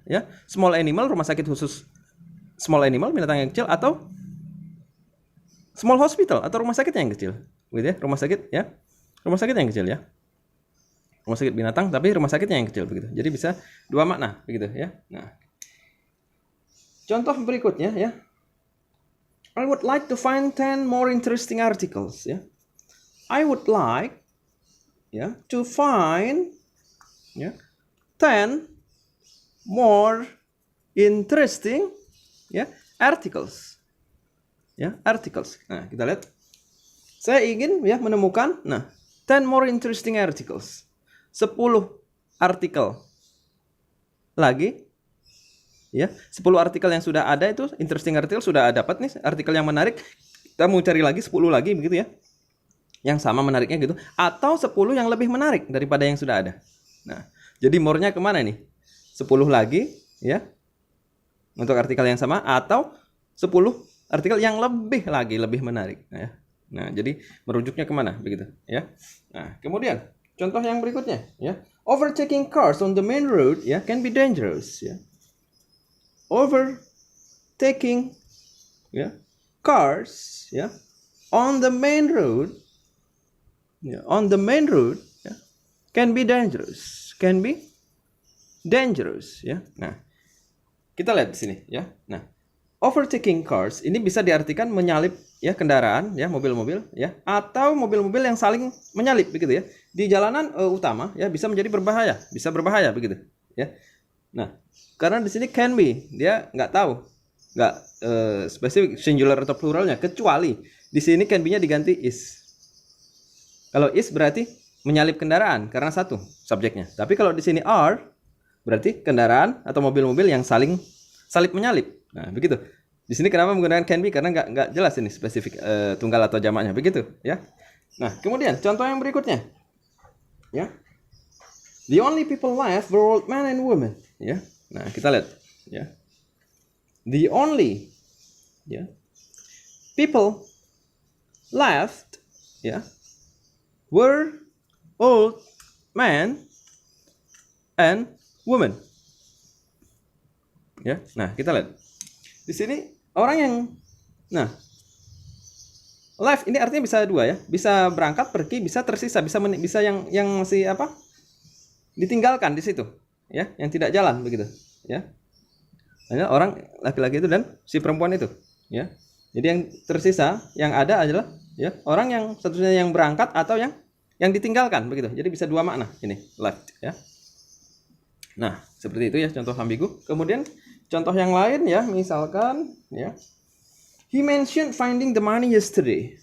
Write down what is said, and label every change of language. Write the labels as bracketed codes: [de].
[id] Ya, [en] small animal, [id] rumah sakit khusus small animal, binatang yang kecil, atau [en] small hospital [id] atau rumah sakit yang kecil, gitu ya, rumah sakit ya, rumah sakit yang kecil ya, rumah sakit binatang tapi rumah sakitnya yang kecil begitu. Jadi bisa dua makna begitu ya. Nah, contoh berikutnya ya. [en] I would like to find 10 more interesting articles ya. I would like ya to find ya 10 more interesting ya articles. [id] Ya, articles. Nah, kita lihat. Saya ingin ya menemukan 10 [en] more interesting articles. [id] 10 artikel lagi ya, 10 artikel yang sudah ada itu [en] interesting [id] artikel sudah dapat nih, artikel yang menarik. Kita mau cari lagi 10 lagi begitu ya. Yang sama menariknya gitu, atau 10 yang lebih menarik daripada yang sudah ada. Nah, jadi more-nya kemana nih? 10 lagi ya untuk artikel yang sama, atau 10 artikel yang lebih lagi lebih menarik ya. Nah, jadi merujuknya kemana begitu ya. Nah, kemudian contoh yang berikutnya ya. [en] Overtaking cars on the main road ya can be dangerous ya. Overtaking ya cars ya on the main road ya, on the main road ya, can be dangerous. Can be dangerous [id] ya. Nah, kita lihat di sini ya. Nah, [en] overtaking cars [id] ini bisa diartikan menyalip ya kendaraan ya, mobil-mobil ya, atau mobil-mobil yang saling menyalip begitu ya. Di jalanan utama ya bisa menjadi berbahaya, bisa berbahaya begitu ya. Nah, karena di sini [en] can be, [id] dia nggak tahu, nggak spesifik singular atau pluralnya, kecuali di sini can be-nya diganti is. Kalau is berarti menyalip kendaraan karena satu subjeknya. Tapi kalau di sini are berarti kendaraan atau mobil-mobil yang saling salip menyalip. Nah, begitu. Di sini kenapa menggunakan [en] can be? [id] Karena nggak jelas ini spesifik tunggal atau jamaknya, begitu ya. Nah, kemudian contoh yang berikutnya ya. [en] The only people left were old men and women ya. Nah, [id] kita lihat [en] ya. The only ya people left ya were old men and women. [id] Ya. Nah, kita lihat. Di sini orang yang left ini artinya bisa dua ya. Bisa berangkat, pergi, bisa tersisa, bisa yang masih apa? Ditinggalkan di situ, ya, yang tidak jalan begitu, ya. Hanya orang laki-laki itu dan si perempuan itu, ya. Jadi yang tersisa, yang ada adalah ya orang yang satunya yang berangkat atau yang ditinggalkan begitu. Jadi bisa dua makna ini left, ya. Nah, seperti itu ya contoh ambigu. Kemudian contoh yang lain ya, misalkan ya. [en] He mentioned finding the money yesterday.